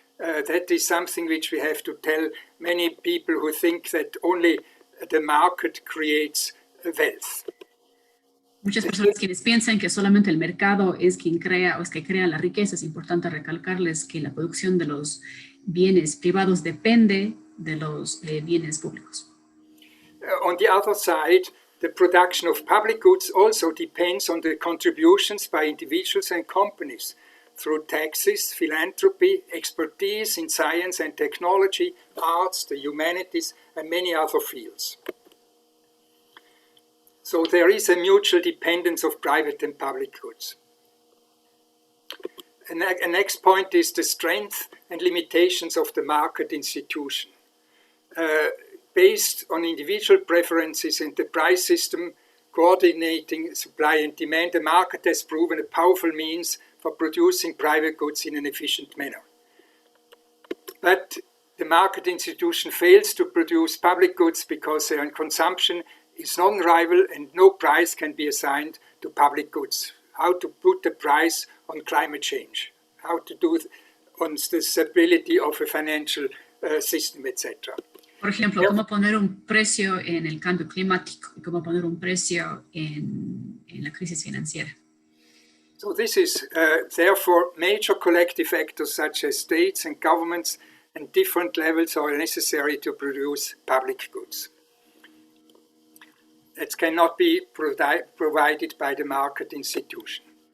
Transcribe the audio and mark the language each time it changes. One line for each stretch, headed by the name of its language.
English: That is something which we have to tell many people who think that only the market creates wealth.
Spanish: Muchas personas quienes piensan que solamente el mercado es quien crea o es que crea la riqueza, es importante recalcarles que la producción de los bienes privados depende de los bienes públicos.
English: On the other side, the production of public goods also depends on the contributions by individuals and companies through taxes, philanthropy, expertise in science and technology, arts, the humanities, and many other fields. So there is a mutual dependence of private and public goods. And the next point is the strength and limitations of the market institution. Based on individual preferences and the price system coordinating supply and demand, the market has proven a powerful means for producing private goods in an efficient manner. But the market institution fails to produce public goods because their consumption is non-rival and no price can be assigned to public goods. How to put the price on climate change, how to do on the stability of a financial system, etc.
Spanish: Por ejemplo, cómo poner un precio en el cambio climático y cómo poner un precio en la crisis financiera.
English: So this is therefore major collective factors such as states and governments and different levels are necessary to produce public goods. That cannot be provided by the market institution.